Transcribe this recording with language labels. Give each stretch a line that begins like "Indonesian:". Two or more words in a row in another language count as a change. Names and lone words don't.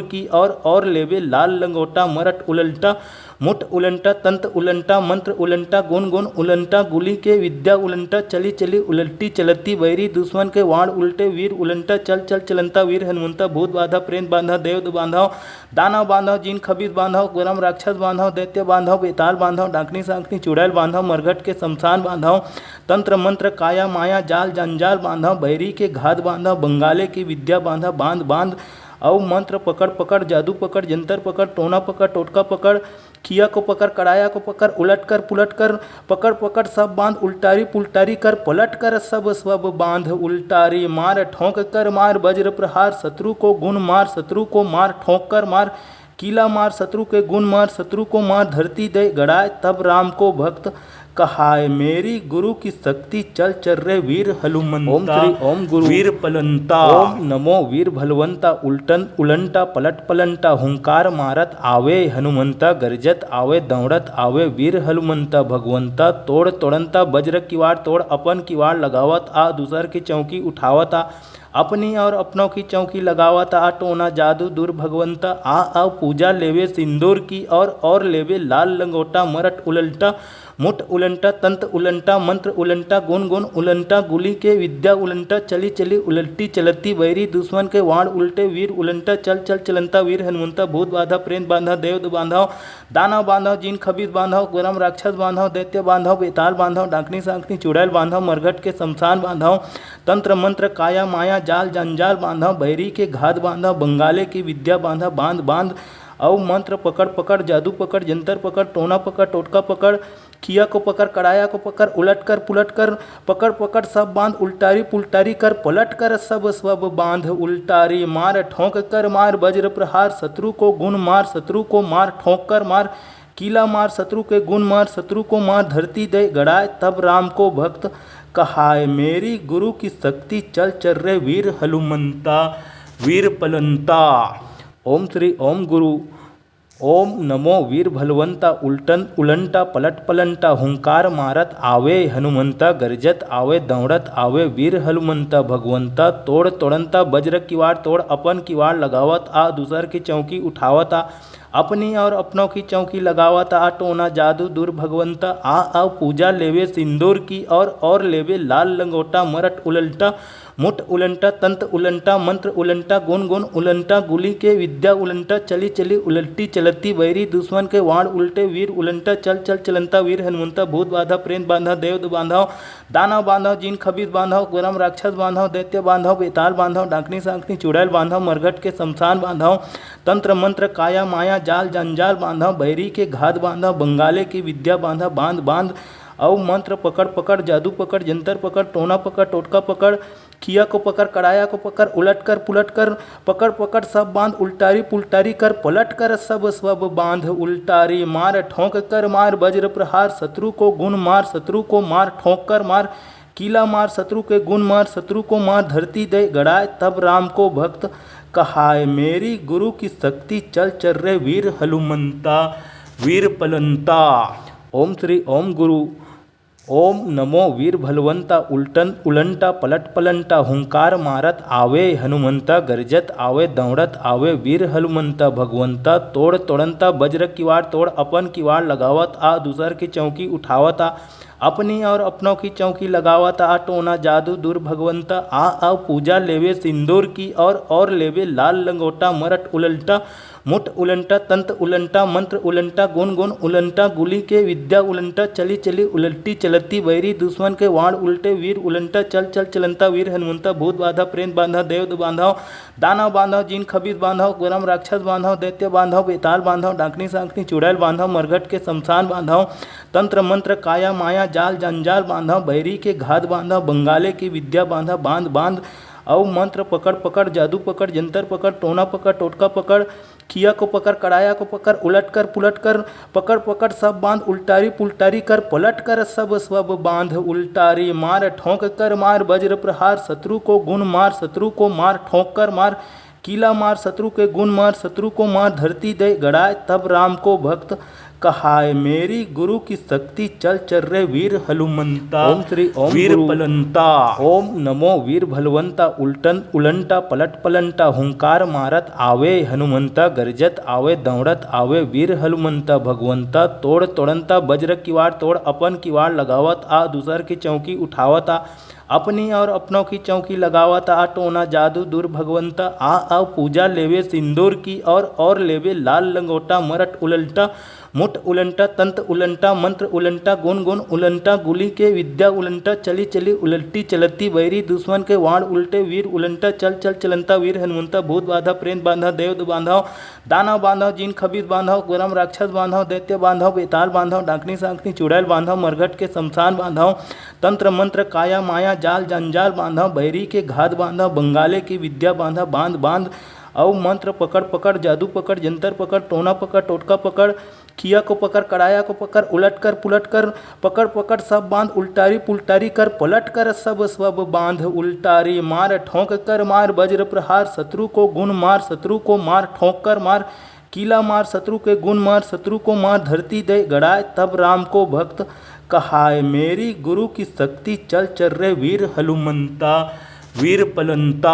Hindi: की और लेवे लाल लंगोटा मरट उलटा मुठ उलंटा तंत्र उलंटा मंत्र उलंटा गुण गुण उलंटा गुली के विद्या उलंटा चली चली उलटी चलती बैरी दुश्मन के वाण उल्टे वीर उलंटा चल चल चलंता वीर हनुमंता भूत बाधा प्रेत बांधा देव बांधव दानव बांधव जीन खबीज बांधव गरम राक्षस बांधव दैत्य बांधव बेताल बांधव डाकनी सांकनी चुड़ैल बांधव मरघट के शमशान बांधव तंत्र मंत्र काया माया जाल जंजाल बांधव बैरी के घात बांधव बंगाले की विद्या बांधव बांध बांध औ मंत्र पकड़ पकड़ जादू पकड़ जंतर पकड़ टोना पकड़ टोटका पकड़ किया को पकड़ कड़ाया को पकड़ उलट कर पुलट कर पकड़ पकड़ सब बांध उल्टारी पुल्टारी कर पलट कर सब सब बांध उल्टारी मार ठोंक कर मार वज्र प्रहार शत्रु को गुण मार शत्रु को मार ठोंक कर मार कीला मार शत्रु के गुण मार शत्रु को मार धरती दे गड़ाए तब राम को भक्त कहाय मेरी गुरु की शक्ति चल चल रे वीर हनुमंता। ओम श्री ओम गुरु वीर पलंता। ओम नमो वीर भलवंता उलटन उलंटा पलट पलंटा हुंकार मारत आवे हनुमंता गरजत आवे दौड़त आवे वीर हनुमंता भगवंता तोड़ तोड़ंता वज्र किवाड़ तोड़ अपन किवाड़ लगावत आ दूसर की चौकी उठावत आ अपनी और अपनों की चौकी लगावत आ टोना जादू दूर भगवंता आ पूजा लेवे सिंदूर की और लेवे लाल लंगोटा मरट उलटा मुठ उलंटा तंत्र उलंटा मंत्र उलंटा गुण गुण उलंटा गुली के विद्या उलंटा चली चली उलटी चलती बैरी दुश्मन के वाण उल्टे वीर उलंटा चल चल चलंता वीर हनुमंता भूत बाधा प्रेत बांधा देव बांधव दानव बांधव जीन खबीज बांधव गरम राक्षस बांधव दैत्य बांधव बेताल बांधव डाकनी सांकनी चुड़ैल बांधव मरघट के शमशान बांधव तंत्र मंत्र काया माया जाल जंजाल बांधव बैरी के घात बांधव बंगाले की विद्या बांधव बांध बांध औ मंत्र पकड़ पकड़ जादू पकड़ जंतर पकड़ टोना पकड़ टोटका पकड़ खिया को पकड़ कड़ाया को पकड़ उलट कर पुलट कर पकड़ पकड़ सब बांध उल्टारी पुल्टारी कर पलट कर सब सब बांध उल्टारी मार ठोंक कर मार वज्र प्रहार शत्रु को गुण मार शत्रु को मार ठोंक कर मार कीला मार शत्रु के गुण मार शत्रु को मार धरती दे गड़ाए तब राम को भक्त कहाय मेरी गुरु की शक्ति चल चल रे वीर हनुमंता वीर पलंता। ओम श्री ओम गुरु ओम नमो वीर भलवंता उल्टन उलंटा पलट पलंटा हुंकार मारत आवे हनुमंता गरजत आवे दौड़त आवे वीर हनुमंता भगवंता तोड़ तोड़ंता वज्र किवाड़ तोड़ अपन किवाड़ लगावत आ दूसर की चौकी उठावत आ अपनी और अपनों की चौकी लगावत आ टोना जादू दूर भगवंता आ पूजा लेवे सिंदूर की और लेवे लाल लंगोटा मरट उलंटा मुठ उलंटा तंत्र उलंटा मंत्र उलंटा गुण गुण उलंटा गुली के विद्या उलंटा चली चली उलटी चलती बैरी दुश्मन के वाण उल्टे वीर उलंटा चल चल चलंता वीर हनुमंता भूत बाधा प्रेत बांधा देव बांधव दानव बांधव जिन खबीज बांधव गरम राक्षस बांधव दैत्य बांधव बेताल बांधव डाकनी सांकनी चुड़ैल बांधव मरघट के शमशान बांधव तंत्र मंत्र काया माया जाल जंजाल बांधव बैरी के घात बांधव बंगाले की विद्या बांधा बांध बांध औ मंत्र पकड़ पकड़ जादू पकड़ जंतर पकड़ टोना पकड़ टोटका पकड़ खिया को पकड़ कड़ाया को पकड़ उलट कर पुलट कर पकड़ पकड़ सब बांध उल्टारी पुल्टारी कर पलट कर सब सब बांध उल्टारी मार ठोंक कर मार वज्र प्रहार शत्रु को गुण मार शत्रु को मार ठोंक कर मार कीला मार शत्रु के गुण मार शत्रु को मार धरती दे गड़ाए तब राम को भक्त कहाय मेरी गुरु की शक्ति चल चल रे वीर हनुमंता वीर पलंता। ओम श्री ओम गुरु ओम नमो वीर भलवंता उल्टन उलंटा पलट पलंटा हुंकार मारत आवे हनुमंता गरजत आवे दौड़त आवे वीर हनुमंता भगवंता तोड़ तोड़ंता वज्र किवाड़ तोड़ अपन किवाड़ लगावत आ दूसर की चौकी उठावत आ अपनी और अपनों की चौकी लगावत आ टोना जादू दूर भगवंता आ पूजा लेवे सिंदूर की और लेवे लाल लंगोटा मरट उलंटा मुठ उलंटा तंत्र उलंटा मंत्र उलंटा गुण गुण उलंटा गुली के विद्या उलंटा चली चली उलटी चलती बैरी दुश्मन के वाण उल्टे वीर उलंटा चल चल चलंता वीर हनुमंता भूत बाधा प्रेत बांधा देव बांधव दानव बांधव जिन खबीज बांधव गरम राक्षस बांधव दैत्य बांधव बेताल बांधव डाकनी सांकनी चुड़ैल बांधव मरघट के शमशान बांधव तंत्र मंत्र काया माया जाल जंजाल बांधव बैरी के घात बांधव बंगाले की विद्या बांधा बांध बांध औ मंत्र पकड़ पकड़ जादू पकड़ जंतर पकड़ टोना पकड़ टोटका पकड़ खिया को पकड़ कड़ाया को पकड़ उलट कर पुलट कर पकड़ पकड़ सब बांध उल्टारी पुल्टारी कर पलट कर सब सब बांध उल्टारी मार ठोंक कर मार वज्र प्रहार शत्रु को गुण मार शत्रु को मार ठोंक कर मार कीला मार शत्रु के गुण मार शत्रु को मार धरती दे गड़ाए तब राम को भक्त कहाय मेरी गुरु की शक्ति चल चल रे वीर हनुमंता ओम श्री ओम वीर पलंता। ओम नमो वीर भलवंता उल्टन उलंटा पलट पलंटा हुंकार मारत आवे हनुमंता गरजत आवे दौड़त आवे वीर हनुमंता भगवंता तोड़ तोड़ंता वज्र किवाड़ तोड़ अपन किवाड़ लगावत आ दूसर की चौकी उठावत आ अपनी और अपनों की चौकी लगावत आ टोना जादू दूर भगवंता आ पूजा लेवे सिंदूर की और लेवे लाल लंगोटा मरट उलंटा मुठ उलंटा तंत्र उलंटा मंत्र उलंटा गुण गुण उलंटा गुली के विद्या उलंटा चली चली उलटी चलती बैरी दुश्मन के वाण उल्टे वीर उलंटा चल चल चलंता वीर हनुमंता भूत बाधा प्रेत बांधा देव बांधव दानव बांधव जिन खबीज बांधव गरम राक्षस बांधव दैत्य बांधव बेताल बांधव डाकनी सांकनी चुड़ैल बांधव मरघट के शमशान बांधव तंत्र मंत्र काया माया जाल जंजाल बांधव बैरी के घात बांधव बंगाले की विद्या बांधा बांध बांध औ मंत्र पकड़ पकड़ जादू पकड़ जंतर पकड़ टोना पकड़ टोटका पकड़ खिया को पकड़ कड़ाया को पकड़ उलट कर पुलट कर पकड़ पकड़ सब बांध उल्टारी पुल्टारी कर पलट कर सब सब बांध उल्टारी मार ठोंक कर मार वज्र प्रहार शत्रु को गुण मार शत्रु को मार ठोंक कर मार कीला मार शत्रु के गुण मार शत्रु को मार धरती दे गड़ाए तब राम को भक्त कहाय मेरी गुरु की शक्ति चल चल रे वीर हनुमंता वीर पलंता।